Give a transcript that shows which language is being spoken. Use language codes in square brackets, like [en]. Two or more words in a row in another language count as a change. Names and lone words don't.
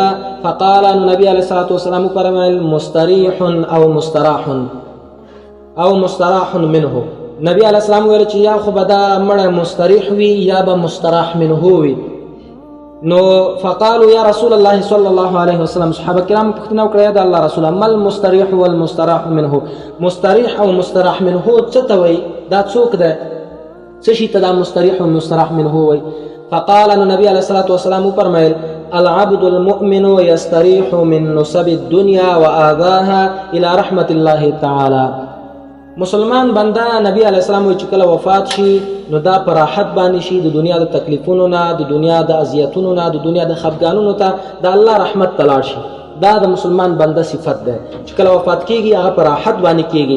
[ar] فقال نبی علیه الصلاة والسلام فرمایل مستریح او مستراح او مستراح منه. [ps] نبی [ar] علیه السلام [ps] ویل چې یا خو به دا مړی مستریح وي یا به [ar] مستراح منه [ps] وي. نو [ar] فقالوا یا رسول الله صلی الله علیه وسلم، [ps] صحابه کرام پوښتنه وکړه یا د الله رسوله [ar] ما المستریح والمستراح منه، [ps] مستریح او [ar] مستراح منه [ps] څه ته وایي؟ دا څوک ده؟ څه شي ته دا مستریح او [ar] مستراح منه [ps] وایي؟ [ar] فقال نبی علیه الصلاة والسلام فرمایل العبد المؤمن يستريح من نصب الدنيا وآذاها الى رحمة الله تعالى. [ps] مسلمان بنده نبی [ar] علیه السلام [ps] وایي چې کله وفات شي نو دا په راحت باندې شي، د دنیا د تکلیفونو نه، د دنیا د اذیتونو نه، د دنیا د خفګانونو ته د الله رحمت ته لاړ شي. دا د مسلمان بنده صفت ده چې کله وفات کیږي هغه په راحت باندې کیږي.